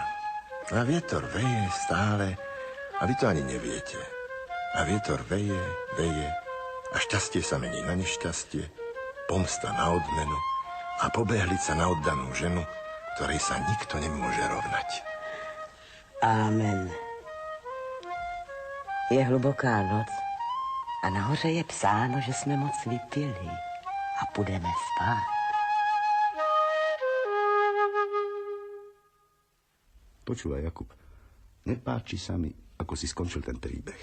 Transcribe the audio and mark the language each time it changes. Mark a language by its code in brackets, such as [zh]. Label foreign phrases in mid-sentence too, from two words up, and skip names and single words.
[sk] A vietor veje stále, a vy to ani neviete. A vietor veje, veje, a šťastie sa mení na nešťastie, pomsta na odmenu a pobehlica na oddanú ženu, ktorej sa nikto nemôže rovnať. Amen. [cs] Je hluboká noc a nahoře je psáno, že jsme moc vypili a půjdeme spát. [sk] Počúvaj, Jakub, nepáči sa mi, ako si skončil ten príbeh.